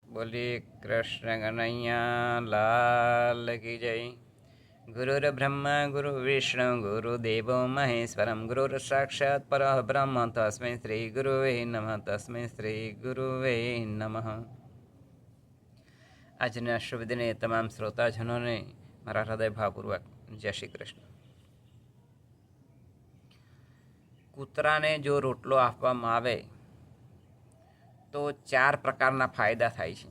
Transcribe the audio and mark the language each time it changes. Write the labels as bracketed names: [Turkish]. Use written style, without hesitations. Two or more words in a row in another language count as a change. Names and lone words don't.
[Hindi] बोलिए कृष्ण कन्हैया लाल की जय। [Sanskrit] गुरुर् ब्रह्मा गुरु विष्णु गुरुदेवो महेश्वरम गुरुर् साक्षात् परः ब्रह्म तस्मै श्री गुरुवे नमः तस्मै श्री गुरुवे नमः। [Gujarati] આજના શુભ દિને તમામ શ્રોતાજનોને મારા હૃદય ભાવપૂર્વક જય શ્રી કૃષ્ણ। કૂતરાને જો રોટલો આપવામાં આવે તો 4 પ્રકારના ફાયદા થાય છે।